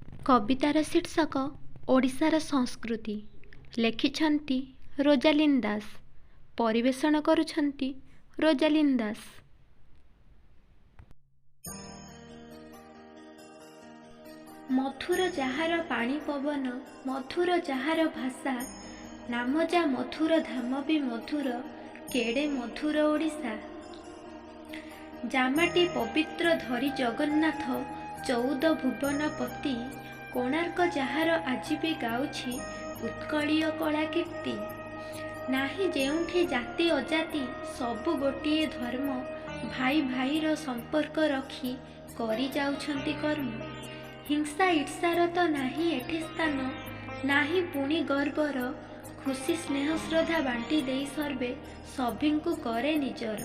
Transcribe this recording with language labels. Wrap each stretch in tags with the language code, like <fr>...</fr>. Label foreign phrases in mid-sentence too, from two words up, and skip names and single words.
<or>କବିତାର ଶୀର୍ଷକ ଓଡ଼ିଶାର ସଂସ୍କୃତି। ଲେଖିଛନ୍ତି ରୋଜାଲିନ ଦାସ। ପରିବେଷଣ କରୁଛନ୍ତି ରୋଜାଲିନ ଦାସ। ମଧୁର ଯାହାର ପାଣି ପବନ, ମଧୁର ଯାହାର ଭାଷା, ନାମ ଯା ମଧୁର ଧାମ ବି ମଧୁର, କେଡ଼େ ମଧୁର ଓଡ଼ିଶା। ଯାମାଟି ପବିତ୍ର ଧରି ଜଗନ୍ନାଥ, 14 ଭୁବନ ପତି, କୋଣାର୍କ ଯାହାର ଆଜି ବି ଗାଉଛି ଉତ୍କଳୀୟ କଳା କୀର୍ତ୍ତି। ନାହିଁ ଯେଉଁଠି ଜାତି ଅଜାତି ସବୁ ଗୋଟିଏ ଧର୍ମ, ଭାଇ ଭାଇର ସମ୍ପର୍କ ରଖି କରି ଯାଉଛନ୍ତି କର୍ମ। ହିଂସା ଈର୍ଷାର ତ ନାହିଁ ଏଠି ସ୍ଥାନ, ନାହିଁ ପୁଣି ଗର୍ବର, ଖୁସି ସ୍ନେହ ଶ୍ରଦ୍ଧା ବାଣ୍ଟି ଦେଇ ସର୍ବେ ସଭିଙ୍କୁ କରେ ନିଜର।</or>